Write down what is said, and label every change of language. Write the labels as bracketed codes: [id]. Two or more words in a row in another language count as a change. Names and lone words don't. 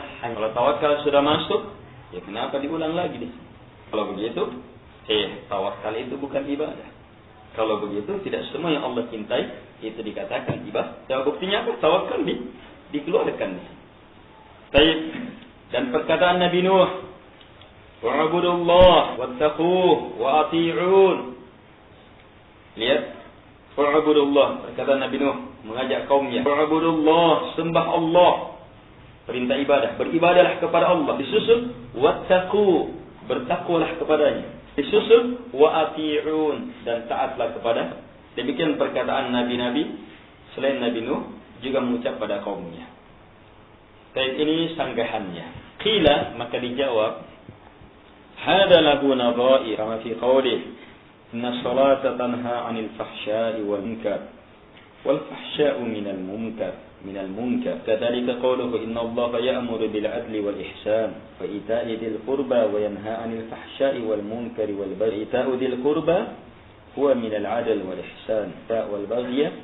[id] Kalau tawakal sudah masuk, ya kenapa diulang lagi di sini? Kalau begitu, tawakal itu bukan ibadah. Kalau begitu, tidak semua yang Allah cintai itu dikatakan ibadah. Ya, buktinya apa? Tawakal dikeluarkan. Baik. Dan perkataan Nabi Nuh, [ar] واعبدوا الله واتقوه وأطيعون. [id] Lihat, wa'budullah, perkataan Nabi Nuh mengajak kaumnya. Wa'budullah, sembah Allah. Perintah ibadah, beribadahlah kepada Allah. Disusul wattaqu, bertakwalah kepadanya. Disusul [ar] وأطيعون, [id] dan taatlah kepada. Demikian perkataan nabi-nabi selain Nabi Nuh juga mengucap pada kaumnya. Baik, ini sanggahannya. Qila, maka dijawab, [ar] هذا له نظائر كما في قوله إن الصلاة تنهى عن الفحشاء والمنكر والفحشاء من المنكر كذلك قوله إن الله يأمر بالعدل والإحسان وإيتاء ذي القربى وينهى عن الفحشاء والمنكر والبغي إيتاء ذي القربى هو من العدل والإحسان والبغي